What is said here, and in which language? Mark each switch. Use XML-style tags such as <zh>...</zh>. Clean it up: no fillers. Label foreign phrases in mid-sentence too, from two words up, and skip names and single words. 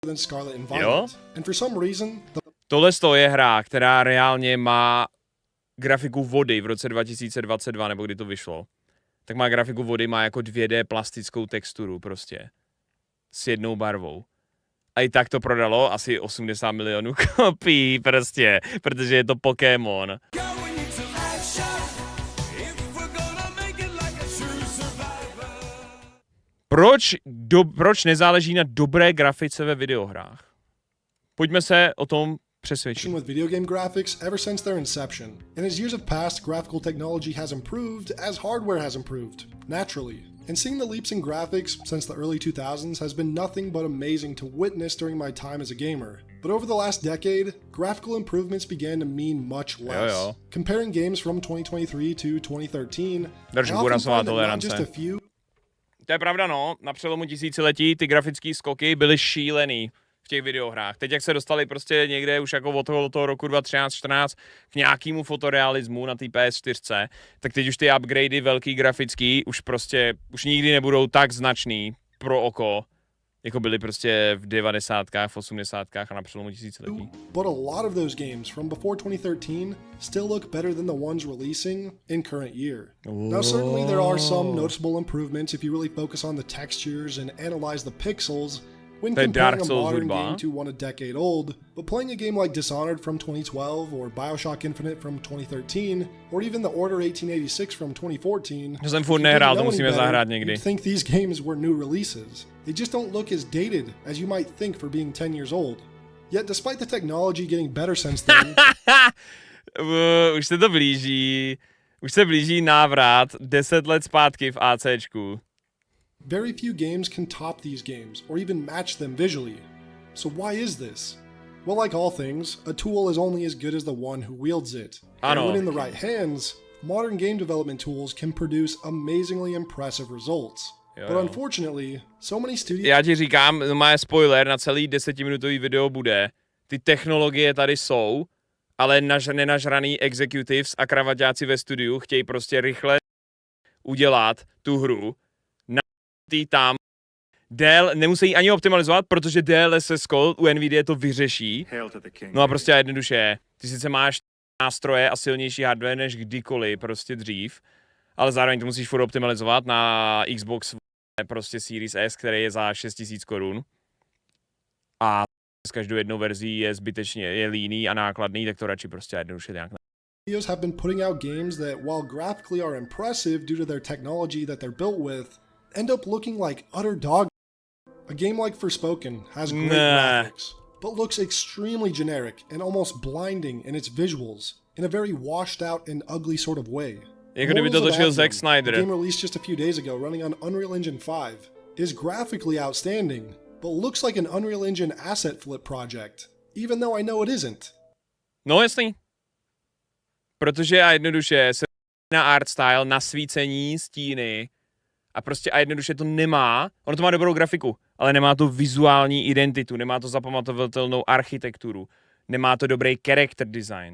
<en>than Scarlet and Violet. And for some reason,</en> <cs>Tohle je hra, která reálně má grafiku vody v roce 2022, nebo kdy to vyšlo. Tak má grafiku vody, má jako 2D plastickou texturu prostě. S jednou barvou. A i tak to prodalo asi 80 milionů kopií prostě, protože je to Pokémon. Proč nezáleží na dobré grafice ve videohrách? Pojďme se o tom přesvědčit.</cs> <en>With video game graphics ever since their inception. And as years have passed, graphical technology has improved as hardware has improved, naturally. And seeing the leaps in graphics since the early 2000s has been nothing but amazing to witness during my time as a gamer. But over the last decade, graphical improvements began to mean much less. Comparing games from 2023 to 2013, I often find that not just a few.</en> <cs>To je pravda, no. Na přelomu tisíciletí ty grafické skoky byly šílený v těch videohrách. Teď, jak se dostali prostě někde už jako od toho roku 2013-14 k nějakému fotorealismu na té PS4, tak teď už ty upgradey velký grafický už nikdy nebudou tak značný pro oko, jako byly prostě v 90kách, v 80kách a na přelomu tisíciletí.</cs> <en>But a lot of those games from before 2013 still look better than the ones releasing in current year. Now certainly there are some noticeable improvements if you really focus on the textures and analyze the pixels when comparing a modern game to one a decade old, but playing a game like Dishonored from 2012 or Bioshock Infinite from 2013 or even The Order 1886 from 2014,</en> <cs>to jsem furt nehrál, to musíme zahrát někdy.</cs> <en>You'd think these games were new releases. They just don't look as dated as you might think for being 10 years old. Yet despite the technology getting better since then...</en> <cs>Už se to blíží. Už se blíží návrat 10 let zpátky v ACčku.</cs> <en>Very few games can top these games, or even match them visually. So why is this? Well, like all things, a tool is only as good as the one who wields it. And when in the right hands, modern game development tools can produce amazingly impressive results. But unfortunately, so many studios...</en> <cs>Já ti říkám, má spoiler, na celý 10minutový video bude. Ty technologie tady jsou, ale nenažraný executives a kravaťáci ve studiu chtějí prostě rychle udělat tu hru. Tam nemusí ani optimalizovat, protože DLSS u Nvidia to vyřeší. No a prostě jednoduše, ty sice máš nástroje a silnější hardware než kdykoliv prostě dřív, ale zároveň to musíš furt optimalizovat na Xbox prostě Series S, který je za 6000 korun. A s každou jednou verzí je zbytečně líný a nákladný, tak to radši prostě jednoduše nějak.</cs> <en>Studios have been putting out games that, while graphically are impressive due to their technology that they're built with, end up looking like utter dog. A game like Forspoken has great graphics, but looks extremely generic and almost blinding in its visuals, in a very washed out and ugly sort of way.</en> <cs>Jako kdyby to točil Zack Snyder.</cs> <en>The game released just a few days ago running on Unreal Engine 5 is graphically outstanding, but looks like an Unreal Engine asset flip project, even though I know it isn't.</en> <cs>No jasný. Protože a jednoduše se na</cs> <en>art style,</en> <cs>nasvícení, stíny, a prostě a jednoduše to nemá, ono to má dobrou grafiku, ale nemá to vizuální identitu, nemá to zapamatovatelnou architekturu, nemá to dobrý</cs> <en>character design.</en>